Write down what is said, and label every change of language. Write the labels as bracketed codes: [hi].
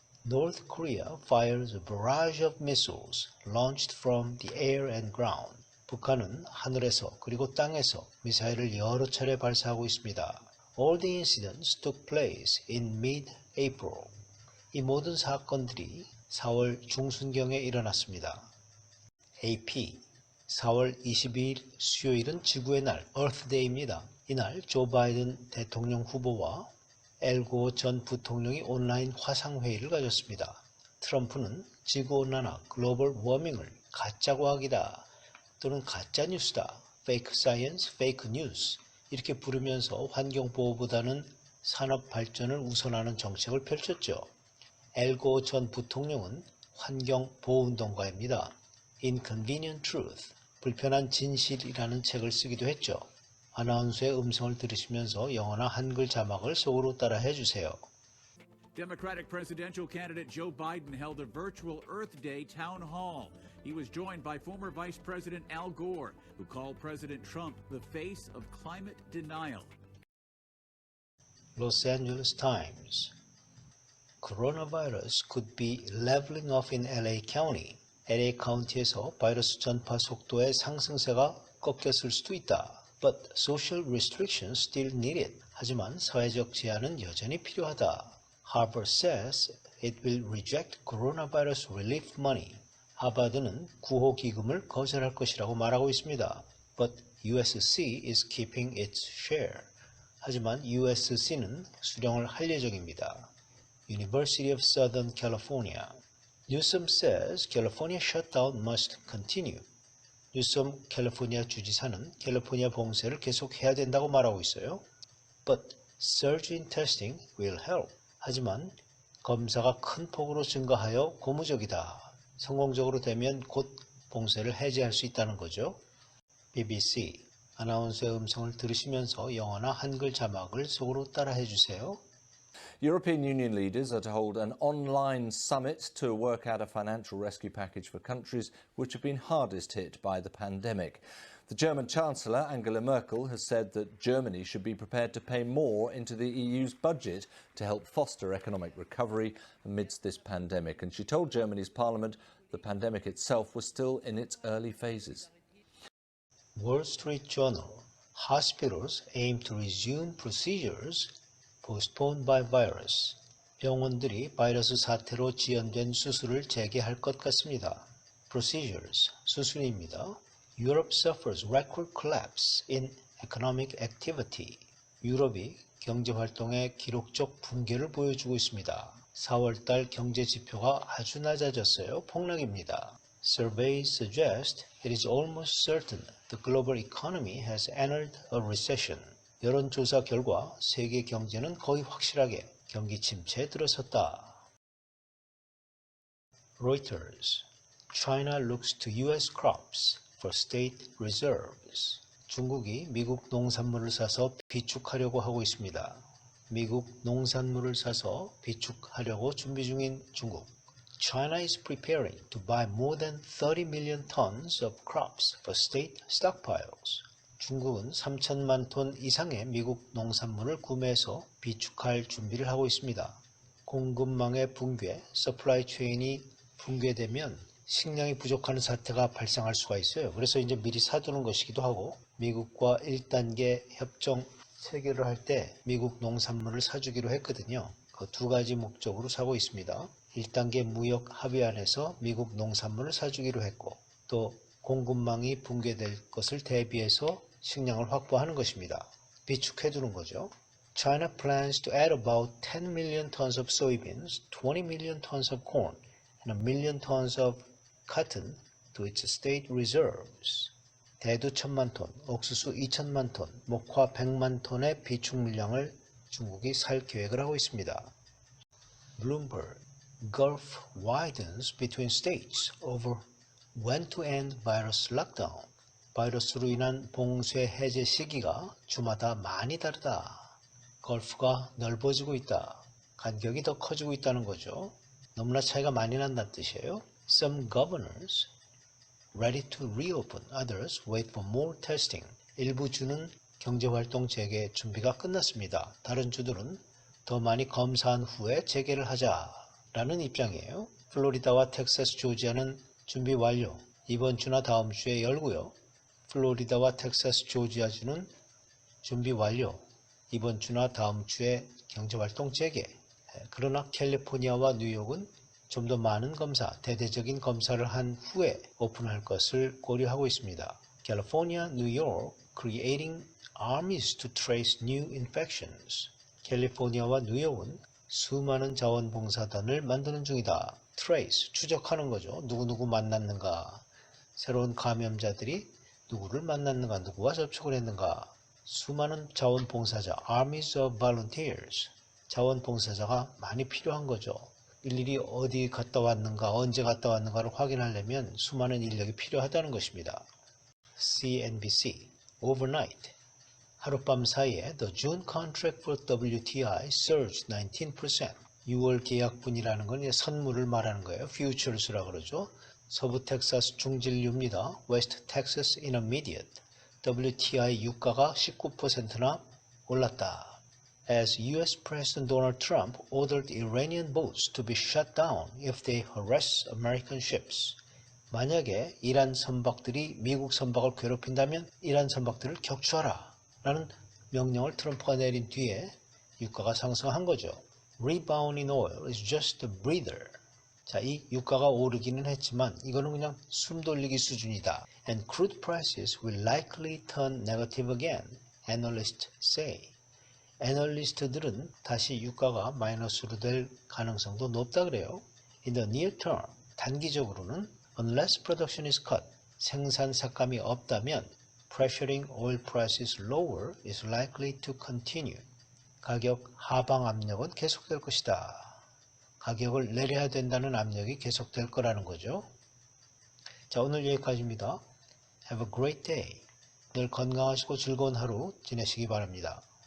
[en] North Korea fires a barrage of missiles launched from the air and ground. [ko] 북한은 하늘에서 그리고 땅에서 미사일을 여러 차례 발사하고 있습니다. [en] All the incidents took place in mid-April. [ko] 이 모든 사건들이 4월 중순경에 일어났습니다. AP 4월 22일 수요일은 지구의 날, Earth Day입니다. 이날 조 바이든 대통령 후보와 엘고 전 부통령이 온라인 화상회의를 가졌습니다. 트럼프는 지구온난화, 글로벌 워밍을 가짜과학이다 또는 가짜뉴스다, [en] Fake Science, Fake News [ko] 이렇게 부르면서 환경보호보다는 산업발전을 우선하는 정책을 펼쳤죠. 엘고 전 부통령은 환경보호운동가입니다. Inconvenient Truth, 불편한 진실이라는 책을 쓰기도 했죠. 아나운서의 음성을 들으시면서 영어나 한글 자막을 속으로 따라해 주세요. [en] Democratic presidential candidate Joe Biden held a virtual Earth Day town hall. He was joined by former Vice President Al Gore, who called President Trump the face of climate denial. Los Angeles Times. Coronavirus could be leveling off in LA County. [ko] LA 카운티에서 바이러스 전파 속도의 상승세가 꺾였을 수도 있다. [en] But social restrictions still needed. [ko] 하지만 사회적 제한은 여전히 필요하다. [en] Harvard says it will reject coronavirus relief money. [ko] 하버드는 구호기금을 거절할 것이라고 말하고 있습니다. [en] But USC is keeping its share. [ko] 하지만 USC는 수령을 할 예정입니다. [en] University of Southern California. Newsom says California shutdown must continue. [ko] 뉴섬 캘리포니아 주지사는 캘리포니아 봉쇄를 계속해야 된다고 말하고 있어요. [en] But surge in testing will help. [ko] 하지만 검사가 큰 폭으로 증가하여 고무적이다. 성공적으로 되면 곧 봉쇄를 해제할 수 있다는 거죠. BBC 아나운서의 음성을 들으시면서 영어나 한글 자막을 속으로 따라해 주세요. [en] European Union leaders are to hold an online summit to work out a financial rescue package for countries which have been hardest hit by the pandemic. The German Chancellor, Angela Merkel, has said that Germany should be prepared to pay more into the EU's budget to help foster economic recovery amidst this pandemic. And she told Germany's parliament the pandemic itself was still in its early phases. Wall Street Journal Hospitals aim to resume procedures postponed by virus. [ko] 병원들이 바이러스 사태로 지연된 수술을 재개할 것 같습니다. Procedures, 수술입니다. [en] Europe suffers record collapse in economic activity. [ko] 유럽이 경제활동의 기록적 붕괴를 보여주고 있습니다. 4월달 경제 지표가 아주 낮아졌어요. 폭락입니다. [en] Surveys suggest it is almost certain the global economy has entered a recession. [ko] 여론조사 결과 세계 경제는 거의 확실하게 경기 침체에 들어섰다. [en] Reuters China looks to U.S. crops for state reserves. [ko] 중국이 미국 농산물을 사서 비축하려고 하고 있습니다. 미국 농산물을 사서 비축하려고 준비 중인 중국. [en] China is preparing to buy more than 30 million tons of crops for state stockpiles. [ko] 중국은 3천만 톤 이상의 미국 농산물을 구매해서 비축할 준비를 하고 있습니다. 공급망의 붕괴, 서플라이 체인이 붕괴되면 식량이 부족하는 사태가 발생할 수가 있어요. 그래서 이제 미리 사두는 것이기도 하고 미국과 1단계 협정 체결을 할 때 미국 농산물을 사주기로 했거든요. 그 두 가지 목적으로 사고 있습니다. 1단계 무역 합의안에서 미국 농산물을 사주기로 했고 또 공급망이 붕괴될 것을 대비해서 식량을 확보하는 것입니다. 비축해두는 거죠. [en] China plans to add about 10 million tons of soybeans, 20 million tons of corn, and 1 million tons of cotton to its state reserves. [ko] 대두 1,000만 톤, 옥수수 2,000만 톤, 목화 100만 톤의 비축 물량을 중국이 살 계획을 하고 있습니다. [en] Bloomberg, Gulf widens between states over when to end virus lockdown. [ko] 바이러스로 인한 봉쇄 해제 시기가 주마다 많이 다르다. 걸프가 넓어지고 있다. 간격이 더 커지고 있다는 거죠. 너무나 차이가 많이 난다는 뜻이에요. [en] Some governors ready to reopen, others wait for more testing. [ko] 일부 주는 경제활동 재개 준비가 끝났습니다. 다른 주들은 더 많이 검사한 후에 재개를 하자라는 입장이에요. 플로리다와 텍사스, 조지아는 준비 완료. 이번 주나 다음 주에 열고요. 플로리다와 텍사스, 조지아주는 준비 완료. 이번 주나 다음 주에 경제활동 재개. 그러나 캘리포니아와 뉴욕은 좀 더 많은 검사, 대대적인 검사를 한 후에 오픈할 것을 고려하고 있습니다. [en] California, New York creating armies to trace new infections. [ko] 캘리포니아와 뉴욕은 수많은 자원봉사단을 만드는 중이다. Trace, 추적하는 거죠. 누구누구 만났는가. 새로운 감염자들이 누구를 만났는가, 누구와 접촉을 했는가. 수많은 자원봉사자, [en] armies of volunteers. [ko] 자원봉사자가 많이 필요한 거죠. 일일이 어디 갔다 왔는가, 언제 갔다 왔는가를 확인하려면 수많은 인력이 필요하다는 것입니다. [en] CNBC, overnight. [ko] 하룻밤 사이에 [en] the June contract for WTI surged 19%. [ko] 6월 계약분이라는 건 선물을 말하는 거예요. futures라고 그러죠. 서부 텍사스 중진류입니다. [en] West Texas Intermediate. [ko] WTI 유가가 19%나 올랐다. [en] As U.S. President Donald Trump ordered Iranian boats to be shut down if they harass American ships. [ko] 만약에 이란 선박들이 미국 선박을 괴롭힌다면 이란 선박들을 격추하라 라는 명령을 트럼프가 내린 뒤에 유가가 상승한 거죠. [en] Rebound in oil is just a breather. [ko] 자, 이 유가가 오르기는 했지만 이거는 그냥 숨 돌리기 수준이다. [en] And crude prices will likely turn negative again, analysts say. [ko] 애널리스트들은 다시 유가가 마이너스로 될 가능성도 높다 그래요. [en] In the near term, [ko] 단기적으로는 [en] unless production is cut, [ko] 생산 삭감이 없다면 [en] pressuring oil prices lower is likely to continue. [ko] 가격 하방 압력은 계속될 것이다. 가격을 내려야 된다는 압력이 계속될 거라는 거죠. 자, 오늘 여기까지입니다. [en] Have a great day. [ko] 늘 건강하시고 즐거운 하루 지내시기 바랍니다.